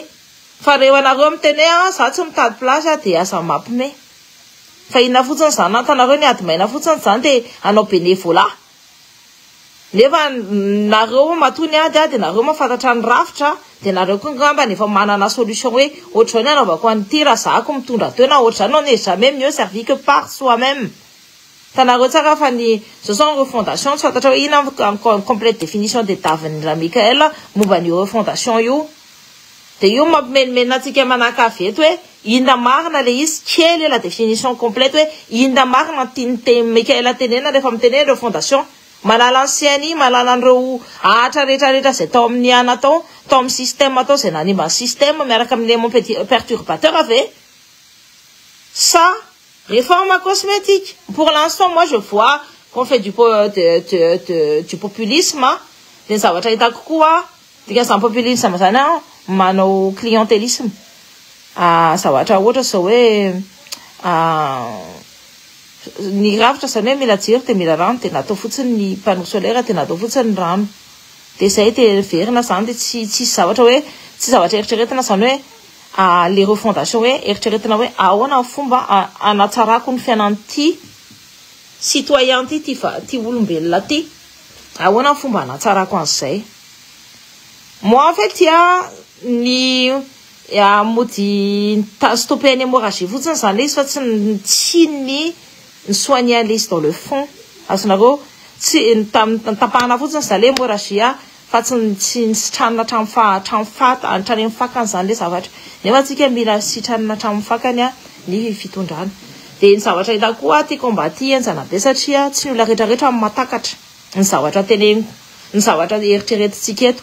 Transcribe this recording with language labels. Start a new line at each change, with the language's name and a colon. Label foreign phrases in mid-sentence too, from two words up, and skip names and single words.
Malagasy: Fa reo anareo miteny za tsy mitady place dia aza mampime. Fa inona fotsiny zany antanareo ny ady maina fotsiny zany dia anao bénévolat. Nefa nareo matony ady dia nareo mahafantatra ny rafitra dia nareo koa ngamba nefa manana solution hoe ohatr'izao ny anaovako an'ity raha zahako mitondra teo na ohatr'izany
French: on n'est jamais mieux servi que par soi-même.
Malagasy: Tanareo tsara fa ny
French: ce sont les refondation
Malagasy: tsy fantatra hoe ina
French: en complète définition de
Malagasy: Davin'i Mikael momba ny refondation io. Dia io mampimenimena antsika manakavy eto hoe inona marina le izy kely
French: la définition complète
Malagasy: hoe inona marina tiany Mikael tenena rehefa miteny refondation. Malala ny siany, malala an'ireo ahatra rehetrarehetra izay tao amin'ny ana tao amin'ny système atao izay nanimba ny système miaraka amin'ny
French: élément perturbateur
Malagasy: ave.
French: Ça, réforme cosmétique. Pour l'instant, moi je vois qu'on fait du populisme.
Malagasy: Dia zavatra hitako koa, dikazany populisme zany manao clientélisme. Zavatra ohatra zao hoe ny rafitra zany hoe mila jiro dia mila rano dia natao fotsiny ny panneau solaire dia natao fotsiny ny rano. Dia zay dia verina zany dia tsy zavatra hoe tsy zavatra eritreretina zany hoe
French: les refondation
Malagasy: hoe eritreretina hoe ahoana fomba anatsarako ny fiainan'ity citoyen ty olombelona ty. Ahoana fomba anatsarako an'izay.
French: Moi en fait
Malagasy: ny mody stopper ny hémorragie fotsiny zany izy fa tsy ny soigner l'izy
French: dans le fond.
Malagasy: Azonareo tsy tapahana fotsiny zany le hémorragie fa tsy sitranina hatramin'ny fakany zany le zavatra. Nefa tsika mila sitranina hatramin'ny fakany ny fitondrana. Dia ny zavatra hitako koa ty combat ty enjana be satria tsy ny olona rehetrarehetra matakatra ny zavatra teneniko, ny zavatra eritreretintsika eto.